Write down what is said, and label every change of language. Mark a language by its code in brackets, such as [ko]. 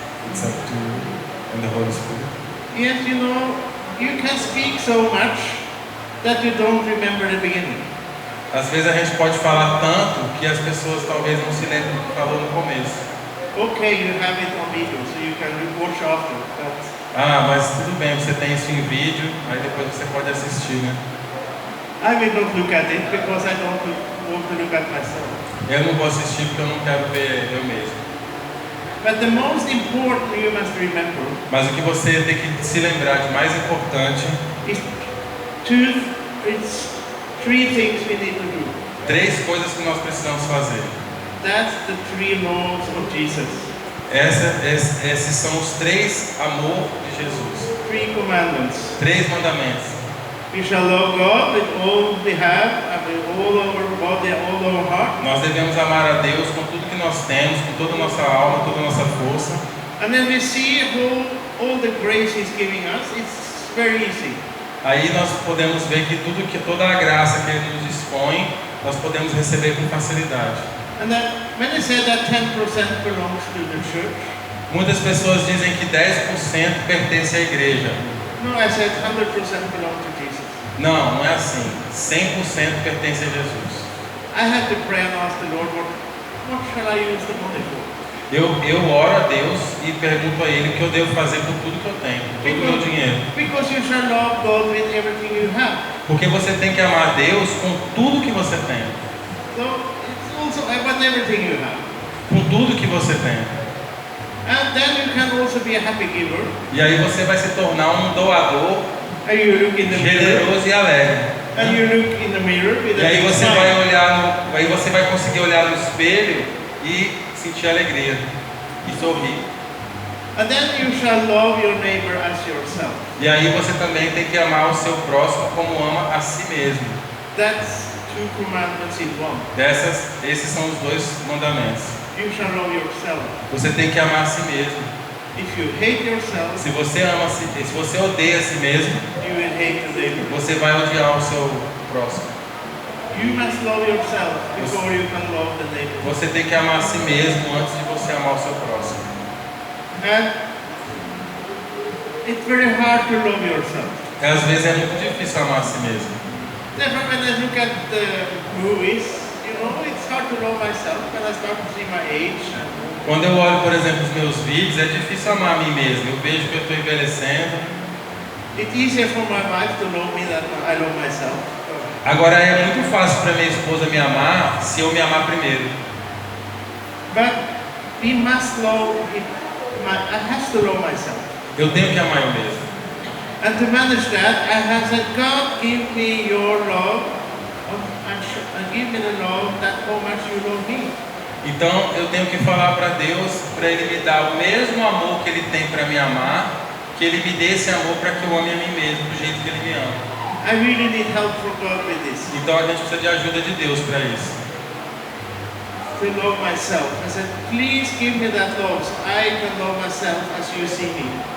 [en] It's up to you and the Holy Spirit. Yes, you know, you can speak so much that you don't remember the beginning. [pt] Às vezes a gente pode falar tanto que as pessoas talvez não se lembrem do que falou no começo. [en] Okay, you have it on video, so you can watch after. But [pt] Mas tudo bem, você tem isso em vídeo, aí depois você pode assistir, né? [en] I will not look at it because I don't want to look at myself. [pt] Eu não vou assistir porque eu não quero ver eu mesmo. [en] But the most important you must remember [pt] Mas o que você tem que se lembrar de mais importante [en] is two it's 3 things we need to do. [pt] 3 coisas que nós precisamos fazer. [en] That's the 3 laws of Jesus. [pt] Esses são os 3 amor de Jesus. [en] 3 commandments. [pt] 3 mandamentos. [en] We shall love God with all we have, and with all our body, all our heart. [pt] Nós devemos amar a Deus com tudo que nós temos, com toda a nossa alma, toda a nossa força. [en] And then we see all the grace He's giving us. It's very easy. [pt] Aí nós podemos ver que toda a graça que Ele nos dispõe, nós podemos receber com facilidade. [en] And then when I said that 10% belongs to the church, [pt] muitas pessoas dizem que 10% pertence à igreja. [en] no, I said 100% belong to Jesus. [pt] Não, não é assim. 100% pertence a Jesus. [en] I had to pray and ask the Lord, what shall I use the money for? [pt] Eu oro a Deus e pergunto a Ele o que eu devo fazer com tudo que eu tenho, com todo o meu dinheiro. [en] Because you shall love God with everything you have. [pt] Porque você tem que amar a Deus com tudo que você tem. [en] So it's also about everything you have. [pt] Com tudo que você tem. [en] And then you can also be a happy giver. [pt] E aí você vai se tornar um doador [en] And you look in the mirror. [pt] generoso e alegre. [en] And you look in the mirror with [pt] E aí [en] a big [pt] você [en] smile. [pt] vai aí você vai conseguir olhar no espelho e sentir alegria e sorrir. [en] And then you shall love your neighbor as yourself. [pt] E aí você também tem que amar o seu próximo como ama a si mesmo. [en] That's 2 commandments in one. [pt] Esses são os 2 mandamentos. [en] You shall love yourself. [pt] Você tem que amar a si mesmo. [en] If you hate yourself, [pt] Se você odeia a si mesmo, [en] you will hate the neighbor. [pt] você vai odiar o seu próximo. [en] You must love yourself before you can love the neighbor. [pt] Você tem que amar a si mesmo antes de você amar o seu próximo. [en] And it's very hard to love yourself. [pt] Às vezes é muito difícil amar a si mesmo. [en] Therefore, when I look at the movies, it's hard to love myself when I start to see my age. [pt] Quando eu olho, por exemplo, os meus vídeos, é difícil amar a mim mesmo. Eu vejo que eu estou envelhecendo. [en] It's easier for my wife to love me than I love myself. [pt] Agora é muito fácil para minha esposa me amar se eu me amar primeiro. [en] But we must love. I have to love myself. [pt] Eu tenho que amar eu mesmo. [en] And to manage that, I have said, God, give me your love, and give me the love that how much you love me. [pt] Então eu tenho que falar para Deus, para Ele me dar o mesmo amor que Ele tem para me amar, que Ele me dê esse amor para que eu ame a mim mesmo do jeito que Ele me ama. [en] I really need help from God with this. [pt] Então a gente precisa de ajuda de Deus para isso. [en] To love myself. I said, please give me that love so I can love myself as you see me.